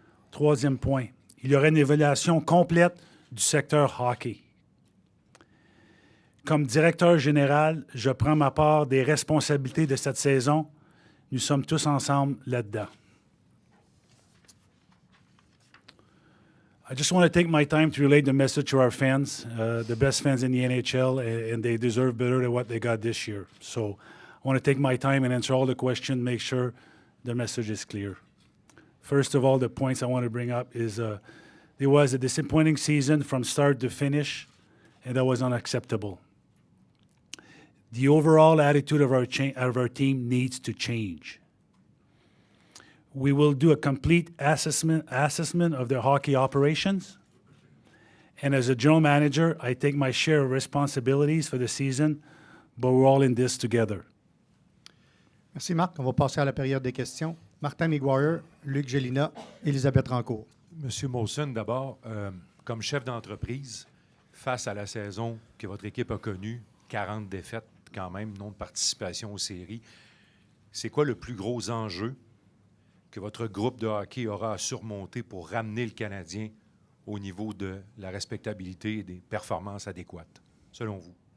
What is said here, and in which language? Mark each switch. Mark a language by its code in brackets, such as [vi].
[fr] Troisième point, il y aura une évaluation complète du secteur hockey. Comme directeur général, je prends ma part des responsabilités de cette saison. Nous sommes tous ensemble là-dedans. [en] I just want to take my time to relate the message to our fans, the best fans in the NHL, and they deserve better than what they got this year. So I want to take my time and answer all the questions, make sure the message is clear. First of all, the points I want to bring up is there was a disappointing season from start to finish, and that was unacceptable. The overall attitude of our team needs to change. We will do a complete assessment of their hockey operations. And as a general manager, I take my share of responsibilities for the season, but we're all in this together. [fr] Merci, Marc. On va passer à la période des questions. Martin Miguire, Luc Gélina, Élisabeth Rancourt. Monsieur Molson, d'abord, comme chef d'entreprise, face à la saison que votre équipe a connue, 40 défaites quand même, non de participation aux séries, c'est quoi le plus gros enjeu que votre groupe de hockey aura à surmonter pour ramener le Canadien au niveau de la respectabilité et des performances adéquates, selon vous?